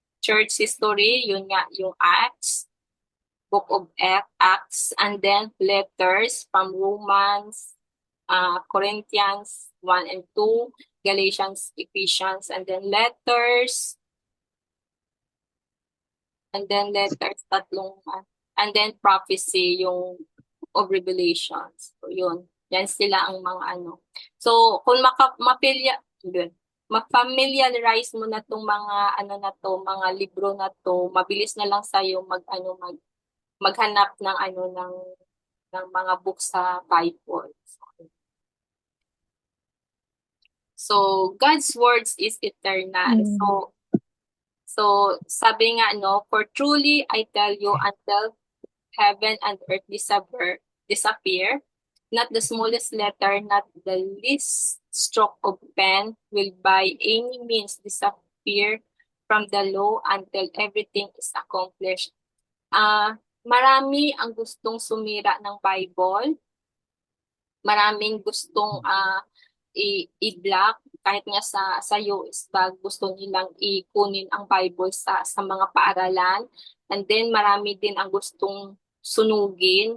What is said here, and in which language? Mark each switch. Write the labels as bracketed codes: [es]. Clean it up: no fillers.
[en] Church history, yun nga, yung Acts, Book of Acts, and then letters from Romans, Corinthians 1 and 2, Galatians, Ephesians, and then letters, tatlong, and then prophecy, yung of Revelations. [tl] So, yun. Yan sila ang mga So, kung yun, ma-familiarize mo na tong mga mga libro na to, mabilis na lang sa'yo maghanap ng mga books sa Bible. [en] So, God's words is eternal. So [tl] sabi nga, [en] for truly I tell you, until heaven and earth disappear, not the smallest letter, not the least stroke of pen will by any means disappear from the law until everything is accomplished. [tl] Marami ang gustong sumira ng Bible. Maraming gustong i-block, kahit nga sa US bag, gusto nilang ikunin ang Bible sa mga paaralan. And then marami din ang gustong sunugin.